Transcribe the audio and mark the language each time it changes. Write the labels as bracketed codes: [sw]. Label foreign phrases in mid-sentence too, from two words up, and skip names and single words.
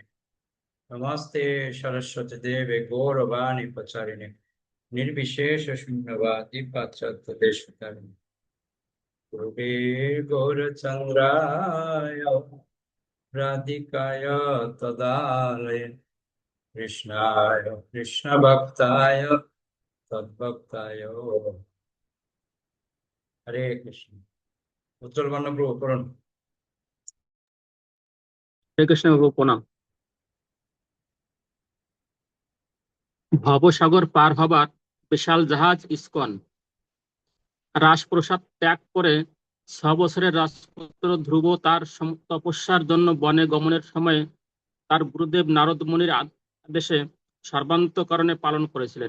[sa] नमस्ते सरस्वती देवे गौरवाणी प्रचारिणे निर्विशेष शून्यवादी पाश्चात्य देशकारिणे गुरुवे गौरचंद्राय राधिकाय तदालये कृष्णाय कृष्ण भक्ताय तद्भक्ताय हरे कृष्ण। [bn] উজ্জ্বল বর্ণ প্রভু করুন। হরে কৃষ্ণ বাবু প্রণাম। ভবসাগর পার হবার বিশাল জাহাজ ইস্কন রাজপ্রাসাদ ত্যাগ করে 6 বছরের রাজপুত্র ধ্রুব তার তপস্যার জন্য বনে গমনের সময় তার গুরুদেব নারদ মুনির আদেশে সর্বান্তঃকরণে পালন করেছিলেন।